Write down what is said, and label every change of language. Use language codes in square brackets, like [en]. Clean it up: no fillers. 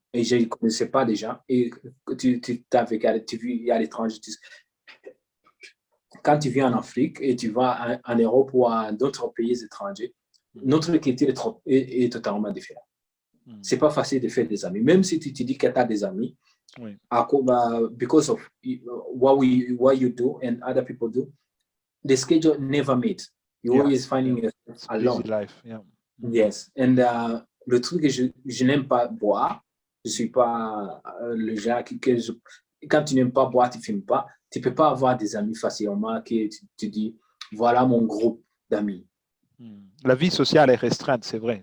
[fr] et je ne connaissais pas des gens. Et tu t'avais vu, il y a l'étranger. Quand tu viens en Afrique et tu vas en Europe ou à d'autres pays étrangers, notre culture est totalement différente. C'est pas facile de faire des amis. Même si tu te dis que tu as des amis, Oui. [en] because of what you do and other people do, the schedule never meets. You're always finding yourself It's alone. busy life. Yeah. Yes. [fr] And le truc que je n'aime pas boire, je suis pas le genre quand tu n'aimes pas boire, tu ne fumes pas, tu peux pas avoir des amis facilement que tu dis, voilà mon groupe d'amis. La vie sociale est restreinte, c'est vrai.